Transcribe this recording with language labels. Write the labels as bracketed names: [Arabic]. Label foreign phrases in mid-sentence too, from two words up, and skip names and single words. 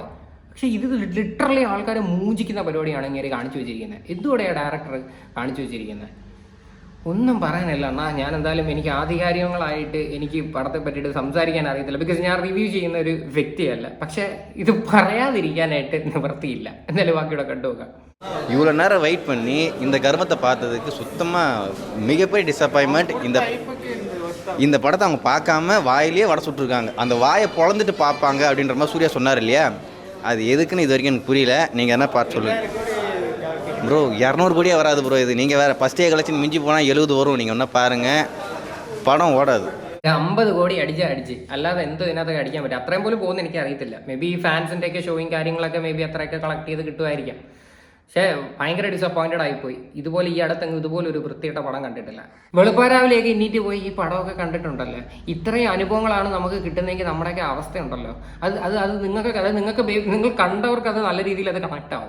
[Malayalam] പക്ഷേ ഇത് ലിറ്ററലി ആൾക്കാരെ മൂഞ്ചിക്കുന്ന പരിപാടിയാണ് ഇങ്ങനെ കാണിച്ചു വെച്ചിരിക്കുന്നത്. എന്തുകൂടെയാണ് ഡയറക്ടർ കാണിച്ചു വെച്ചിരിക്കുന്നത്? ഒന്നും പറയാനില്ല എന്നാ. ഞാൻ എന്തായാലും എനിക്ക് ആധികാരികങ്ങളായിട്ട് എനിക്ക് പടത്തെ പറ്റിയിട്ട് സംസാരിക്കാൻ അറിയത്തില്ല, ബിക്കോസ് ഞാൻ റിവ്യൂ ചെയ്യുന്ന ഒരു വ്യക്തിയല്ല. പക്ഷേ ഇത് പറയാതിരിക്കാനായിട്ട് നിവൃത്തിയില്ല. എന്തായാലും ബാക്കിയുടെ കണ്ടുനോക്കാം. [Tamil] இவ்வளோ நேரம் வெயிட் பண்ணி இந்த கர்மத்தை பார்த்ததுக்கு சுத்தமாக மிகப்பெரிய டிசப்பாயின்மெண்ட். இந்த படத்தை அவங்க பார்க்காம வாயிலேயே வடை சுட்டுருக்காங்க. அந்த வாயை பொழந்துட்டு பார்ப்பாங்க அப்படின்ற மாதிரி சூர்யா சொன்னார் இல்லையா, அது எதுக்குன்னு இது வரைக்கும் எனக்கு புரியல. நீங்கள் என்ன பார்த்து சொல்லுங்கள் ப்ரோ. 200 கோடியே வராது ப்ரோ. இது நீங்கள் வேறு [English] first day collection [Tamil] மிஞ்சி போனால் 70 வரும். நீங்கள் ஒன்றா பாருங்கள், படம் ஓடாது. [Malayalam] 50 കോടി അടിച്ച് അല്ലാതെ എന്തോ ഇതിനകത്തൊക്കെ അടിക്കാൻ പറ്റും. അത്രയും പോലും പോകുന്ന എനിക്ക് അറിയത്തില്ല. മേ ബി ഈ ഫാൻസിൻ്റെ ഒക്കെ ഷോയും കാര്യങ്ങളൊക്കെ മേ ബി അത്രയൊക്കെ കളക്ട് ചെയ്ത് കിട്ടുമായിരിക്കാം. പക്ഷേ ഭയങ്കര ഡിസപ്പോയിൻറ്റഡ് ആയിപ്പോയി. ഇതുപോലെ ഈ അടുത്തെങ്കിൽ ഇതുപോലെ ഒരു വൃത്തിയിട്ട പടം കണ്ടിട്ടില്ല. വെളുപ്പാരാവിലെയൊക്കെ എണ്ണീറ്റ് പോയി ഈ പടമൊക്കെ കണ്ടിട്ടുണ്ടല്ലോ. ഇത്രയും അനുഭവങ്ങളാണ് നമുക്ക് കിട്ടുന്നതെങ്കിൽ നമ്മുടെയൊക്കെ അവസ്ഥയുണ്ടല്ലോ, അത് നിങ്ങൾ കണ്ടവർക്ക് അത് നല്ല രീതിയിൽ അത് കണക്ട് ആവും.